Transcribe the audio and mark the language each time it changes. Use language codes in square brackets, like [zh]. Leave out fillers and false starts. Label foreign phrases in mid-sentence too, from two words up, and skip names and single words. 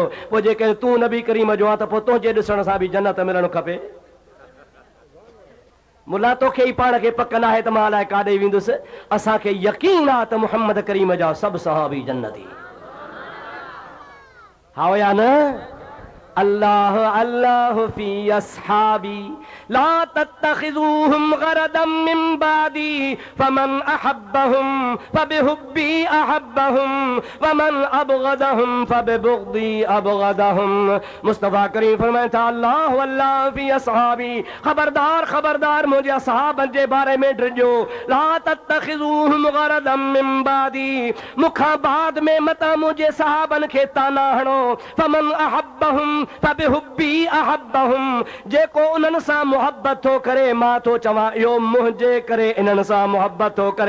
[sd] पोइ जेके तूं नबी करीम जो आहे त पोइ तुंहिंजे ॾिसण सां बि जन्नत मिलणु खपे। मुला तोखे ई पाण खे पक न आहे त मां अलाए काॾे वेंदुसि। असांखे यकीन आहे त मुहम्मद करीम जा सभु सहाबी जन्नती। हा या न? [ar] الله الله في أصحابي لا تتخذوهم غرضا من بعدي فمن أحبهم فبحبي أحبهم ومن أبغضهم فببغضي أبغضهم. [sd] मुस्तफ़ा करीम फरमाए था [ar] الله الله في أصحابي, [sd] खबरदार खबरदार मुंहिंजे असहाबनि जे बारे में ड्रिजो। [ar] لا تتخذوهم غرضا من بعدي, [sd] मूंखां बाद में मता मुंहिंजे सहाबनि खे ताना हणो। [ar] فمن أحبهم فبحبي أحبهم, [sd] जेको उन्हनि सां मुहब्बत थो करे मां थो चवां इहो मुंहिंजे करे इन्हनि सां मुहब्बत थो करे।